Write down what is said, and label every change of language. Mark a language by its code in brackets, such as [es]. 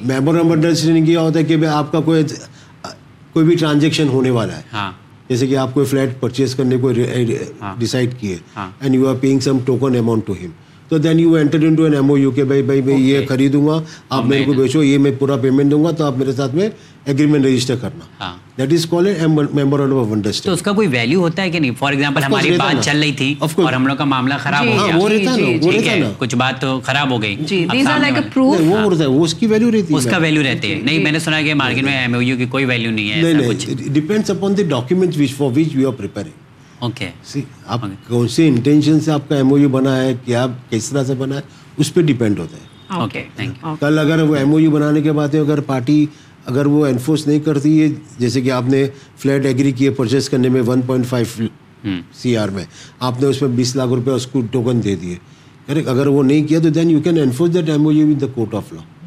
[ur] Memorandum of understanding یہ ہوتا ہے کہ آپ کا کوئی بھی ٹرانزیکشن ہونے والا ہے, جیسے کہ آپ کو فلیٹ پرچیز کرنے کو ڈیسائڈ کیے [en] and you are paying some token amount to him, [ur] تو [en] then you enter into an M O U [ur] کہ بھائی میں یہ خریدوں گا آپ میرے کو بیچو, یہ میں پورا پیمنٹ دوں گا, تو آپ میرے ساتھ میں اگریمنٹ رجسٹر کرنا, [en] That is called memorandum of understanding. [ur] اس کا کوئی ویلیو ہوتا ہے کہ نہیں؟ فار ایگزامپل ہماری بات چل رہی تھی اور ہم لوگ کا معاملہ خراب ہو گیا, وہ رہتا ہے نا, کچھ بات تو خراب ہو گئی, [en] these are like a proof, [ur] وہ اس کی ویلیو رہتی ہے, اس کا ویلیو رہتا ہے. نہیں, میں نے سنا کہ مارکیٹ میں ایم او یو کی کوئی ویلیو نہیں ہے. [en] نہیں, depends upon the document which for which you are preparing. [ur] آپ کون سی انٹینشن سے آپ کا ایم او یو بنا ہے, کیا کس طرح سے بنا ہے, اس پہ ڈیپینڈ ہوتا ہے. کل اگر وہ ایم او یو بنانے کے بعد اگر پارٹی اگر وہ انفورس نہیں کرتی ہے, جیسے کہ آپ نے فلیٹ ایگری کیے پرچیز کرنے میں 1.5 CR میں, آپ نے اس میں 20 لاکھ روپے اس کو ٹوکن دے دیے, اگر وہ نہیں کیا تو [en] Then you can enforce that M O U in the court of law.